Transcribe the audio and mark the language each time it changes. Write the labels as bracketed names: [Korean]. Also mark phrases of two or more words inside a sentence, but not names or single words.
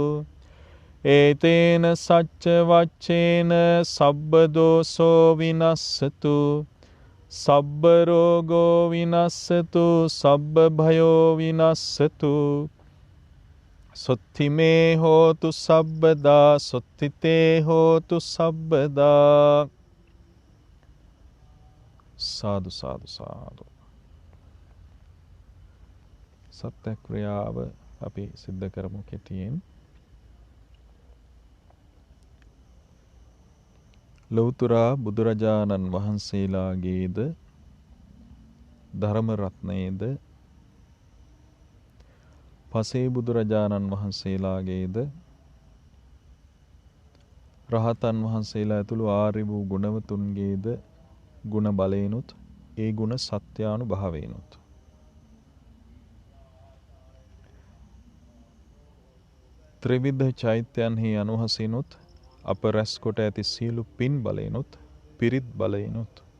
[Pali] ඒතේන සච්ච වච්චේන සබ්බ දෝසෝ විනස්සතු සබ්බ රෝගෝ විනස්සතු සබ්බ භයෝ විනස්සතු සොත්තිමේ හෝතු සබ්බදා සොත්තිතේ හෝතු සබ්බදා [Sinhala] සාදු සාදු සාදු සත්‍යක්‍රියාව අපි සිද්ධ කරමු කෙටියෙන් ලෞතුරා බුදුරජාණන් වහන්සේලාගේද ධර්ම රත්නයේද පසේ බුදුරජාණන් වහන්සේලාගේද රහතන් වහන්සේලා ඇතුළු ආර්ය වූ ගුණවතුන්ගේද ගුණ බලේනුත් ඒ ගුණ සත්‍යානුභාවේනුත් ත්‍රිවිධ චෛත්‍යයන්හි අනුහසිනුත් අප රැස් කොට ඇති සියලු පින් බලයෙනුත් පිරිත් බලයෙනුත්